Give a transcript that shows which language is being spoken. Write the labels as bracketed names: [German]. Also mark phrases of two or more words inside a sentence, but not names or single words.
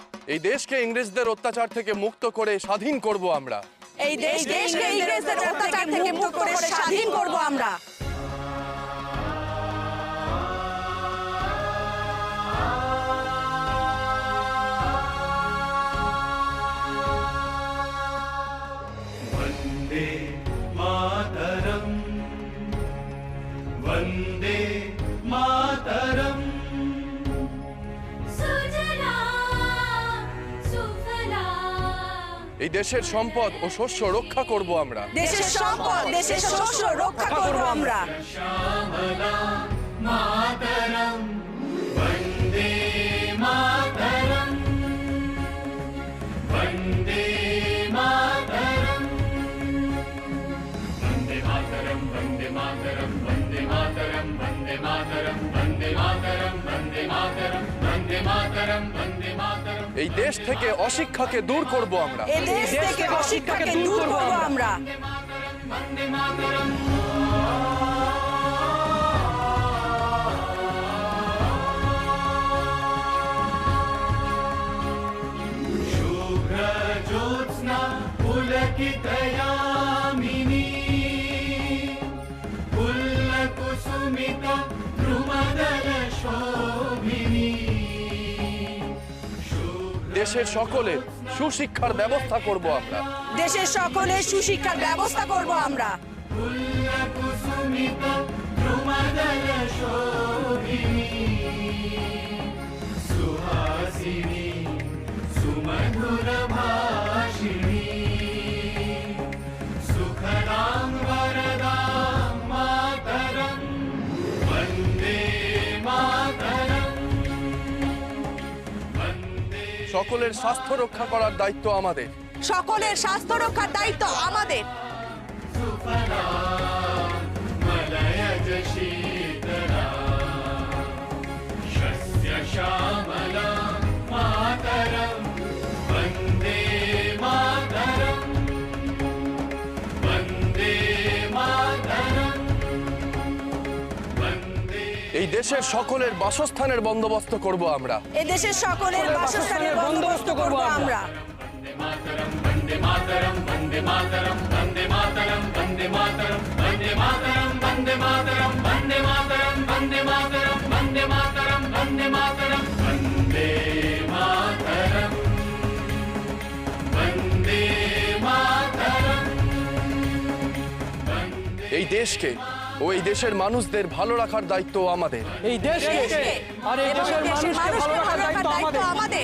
[Bangla] এই দেশকে ইংরেজদের অত্যাচার থেকে মুক্ত করে স্বাধীন করব আমরা। এই দেশকে ইংরেজদের অত্যাচার থেকে মুক্ত করে স্বাধীন করব আমরা। [Sanskrit] वन्दे मातरम् वन्दे मातरम् [Bangla] এই দেশের সম্পদ ও শস্য রক্ষা করব আমরা। দেশের সম্পদ দেশের শস্য রক্ষা করব আমরা। [Sanskrit] श्यामला मातरम् वन्दे मातरम् वन्दे मातरम् वन्दे मातरम् वन्दे मातरम् वन्दे मातरम् वन्दे मातरम् वन्दे मातरम् वन्दे मातरम् वन्दे मातरम् वन्दे मातरम् [Bangla] এই দেশ থেকে অশিক্ষাকে দূর করব আমরা। এই দেশ থেকে অশিক্ষাকে দূর করব আমরা। [Sanskrit] वन्दे मातरम् शुभ्रज्योत्स्ना पुलकितयामिनी फुल्लकुसुमिता द्रुमदलशोभिनी [Bangla] দেশের সকলের সুশিক্ষার ব্যবস্থা করব আমরা। দেশের সকলের সুশিক্ষার ব্যবস্থা করব আমরা। [Sanskrit] फुल्लकुसुमिता द्रुमदलशोभिनी सुहासिनी सुमधुरभाषिणी सुखदां वरदां मातरम् वन्दे मातरम् वन्दे [Bangla] সকলের স্বাস্থ্য রক্ষা করার দায়িত্ব আমাদের। সকলের স্বাস্থ্য রক্ষার দায়িত্ব আমাদের। [Sanskrit] सुफला मलयज शीतला शस्य श्यामला मातरम् वन्दे मातरम् वन्दे मातरम् वन्दे [Bangla] এই দেশের সকলের বাসস্থানের বন্দোবস্ত করব আমরা। এই দেশের সকলের বাসস্থানের বন্দোবস্ত করব আমরা। [Sanskrit] वन्दे मातरम् वन्दे मातरम् वन्दे मातरम् वन्दे मातरम् वन्दे मातरम् वन्दे मातरम् वन्दे मातरम् वन्दे मातरम् वन्दे मातरम् वन्दे मातरम् वन्दे मातरम् वन्दे मातरम् [Bangla] এই দেশকে ও এই দেশের মানুষদের ভালো রাখার দায়িত্ব আমাদের। এই দেশকে আর এই এবং দেশের দেশের মানুষকে মানুষকে ভালো ভালো রাখার রাখার দায়িত্ব দায়িত্ব আমাদের।